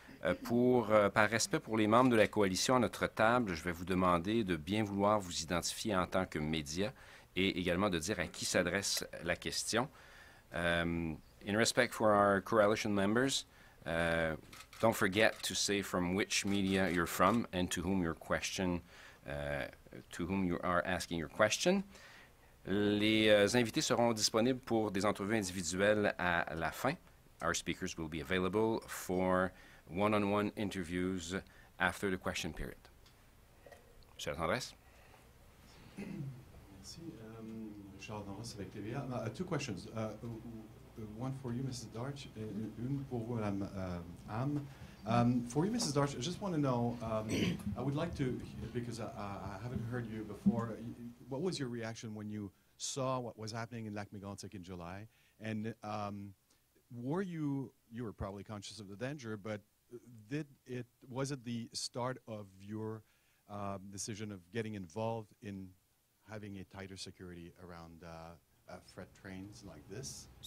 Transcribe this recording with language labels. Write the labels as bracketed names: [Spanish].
[French] Par respect pour les membres de la coalition à notre table, je vais vous demander de bien vouloir vous identifier en tant que média et également de dire à qui s'adresse la question. [English] In respect for our coalition members, don't forget to say from which media you're from and to whom you are asking your question. [French] Les invités seront disponibles pour des entrevues individuelles à la fin. [English] Our speakers will be available for one-on-one interviews after the question period. [French] Monsieur Tendresse. Merci. [English] Charles Tendresse [French] avec TVA. [English] Two questions. One for you, Mrs. [French] Darch, une pour vous, Madame Am. [English] For you, Mrs. Darch, I just want to know, I would like to, because I haven't heard you before, what was your reaction when you saw what was happening in Lac-Mégantic in July? And you were probably conscious of the danger, but was it the start of your decision of getting involved in having a tighter security around freight trains like this?